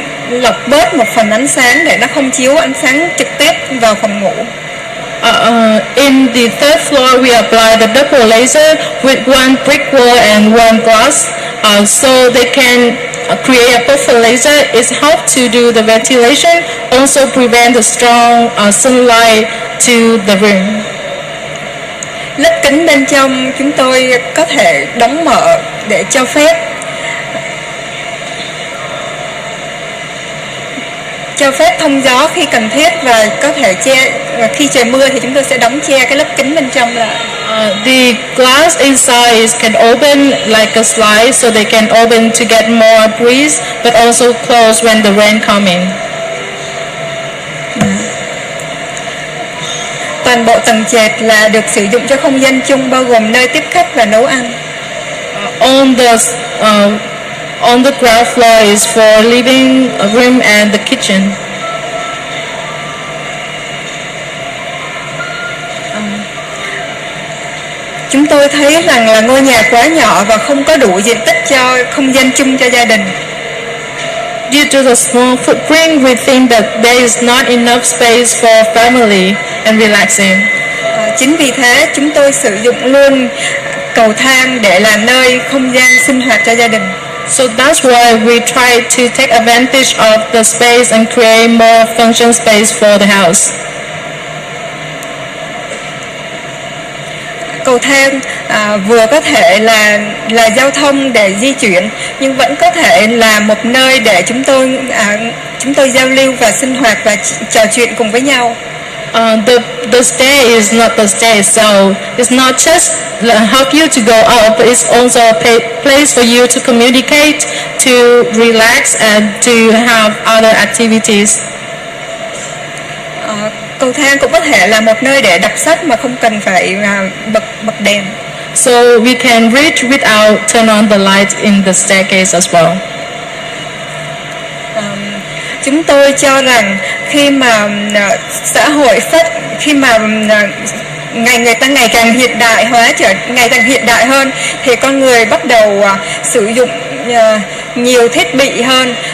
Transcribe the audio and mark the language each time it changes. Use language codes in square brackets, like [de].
[vi] lọc bớt một phần ánh sáng để nó không chiếu ánh sáng trực tiếp vào phòng ngủ. [en] In the third floor, we apply the double laser with one brick wall and one glass, so they can create a perfect laser. It helps to do the ventilation, also prevent the strong sunlight to the room. [vi] Lớp kính bên trong chúng tôi có thể đóng mở để cho phép thông gió khi cần thiết, và có thể khi trời mưa thì chúng tôi sẽ đóng che cái lớp kính bên trong lại. [en] The glass inside can open like a slide, so they can open to get more breeze, but also close when the rain coming. [vi] Toàn bộ tầng trệt là được sử dụng cho không gian chung, bao gồm nơi tiếp khách và nấu ăn. [en] On the ground floor is for living room and the kitchen. [vi] Chúng tôi thấy rằng là ngôi nhà quá nhỏ và không có đủ diện tích cho không gian chung cho gia đình. [en] Due to the small footprint, we think that there is not enough space for family and relaxing. [vi] Chính vì thế chúng tôi sử dụng luôn cầu thang để là nơi không gian sinh hoạt cho gia đình. [en] So that's why we try to take advantage of the space and create more function space for the house. [vi] Cầu thang vừa có thể là giao thông để di chuyển, nhưng vẫn có thể là một nơi để chúng tôi giao lưu và sinh hoạt và trò chuyện cùng với nhau. [en] The stair is not the stair itself. It's not just help you to go up, but it's also a place for you to communicate, to relax, and to have other activities. [vi] Cầu thang cũng có thể là một nơi để đọc sách mà không cần phải bật đèn. [en] So we can reach without turn on the light in the staircase as well. [vi] Chúng tôi cho rằng khi mà xã hội khi mà người ta ngày càng hiện đại hóa, ngày càng hiện đại hơn, thì con người bắt đầu sử dụng nhiều thiết bị hơn.